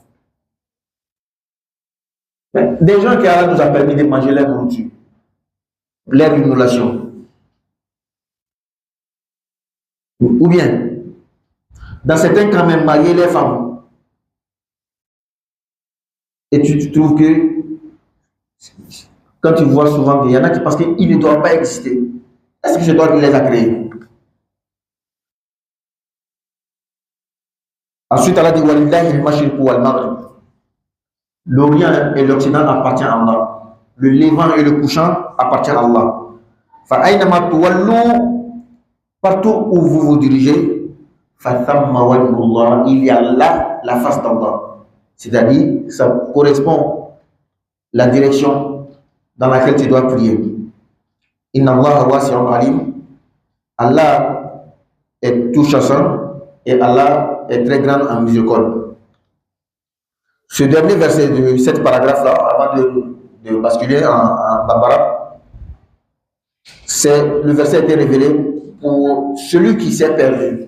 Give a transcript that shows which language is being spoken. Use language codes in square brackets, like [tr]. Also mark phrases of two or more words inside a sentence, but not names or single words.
[fr] Mais des gens qui nous ont permis de manger leur nourriture, leur immolation, ou bien, dans certains cas même, marier les femmes. Et tu trouves que, quand tu vois souvent qu'il y en a qui pensent qu'ils ne doivent pas exister, est-ce que c'est toi qui les as créés? Ensuite, Allah dit [ar] ولله المشرق والمغرب. [fr] L'Orient et l'Occident appartiennent à Allah. Le Levant et le couchant appartiennent à Allah. [ar] فأينما تولوا, [fr] partout où vous vous dirigez, [ar] فثم وجه الله, [fr] il y a là la face d'Allah. C'est-à-dire, ça correspond à la direction dans laquelle tu dois prier. [ar] إن الله واسع عليم. [fr] Allah est tout chassant et Allah est très grand en miséricorde. Ce dernier verset de cet paragraphe-là, avant de basculer en Bambara, le verset a été révélé pour celui qui s'est perdu.